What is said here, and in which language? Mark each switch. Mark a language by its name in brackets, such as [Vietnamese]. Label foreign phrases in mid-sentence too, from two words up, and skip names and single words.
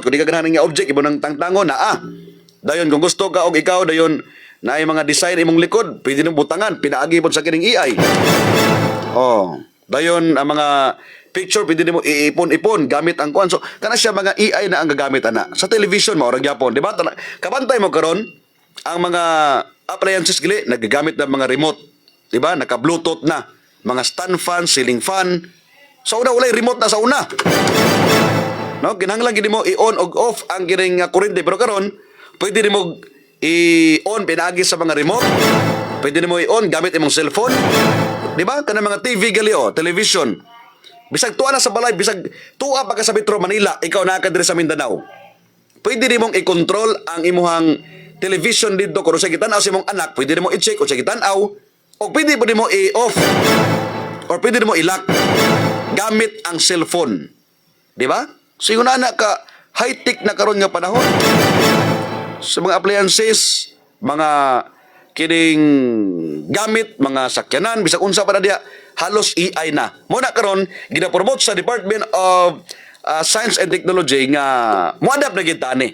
[Cebuano] Kung di ka ganahan nga object, ibo ng tangtangon na dayon kung gusto ka og ikaw, dayon na ay mga design imong likod, pwede nang butangan, pinaagi po sa kining AI. Dayon ang mga picture, pwede mo iipon-ipon gamit ang kuan. So, kana siya mga AI na ang gagamit ana. Sa television mo, orang gyapon, di ba? Kabantay mo karon ang mga appliances gali, nagagamit ng mga remote. Di ba? Naka-Bluetooth na. [English] Mga stand fan, ceiling fan, [Cebuano] Sa una walay remote na sa una. No, kinahanglan gid mo i-on og off ang gining kuryente, pero karon pwede nimo i-on pinaagi sa mga remote. Pwede nimo i-on gamit imong cellphone. Di ba? Kanang mga TV gali television. Bisag tuwa na sa balay, bisag tuwa pa ka sa Metro Manila, ikaw naa ka diri sa Mindanao. Pwede nimong i-control ang imuhang television dito kung sa gitan-aw sa imong anak, pwede nimo i-check kung sa gitan-aw, o pwede mo i-off or pwede mo i-lock gamit ang cellphone. Di ba? So yun na ka high-tech na karon nga panahon. Sa mga appliances, mga kining gamit, mga sakyanan, bisag unsa pa na diya, halos AI na. Muna karon gina-promote sa Department of Science and Technology nga mo-adapt na gid tani.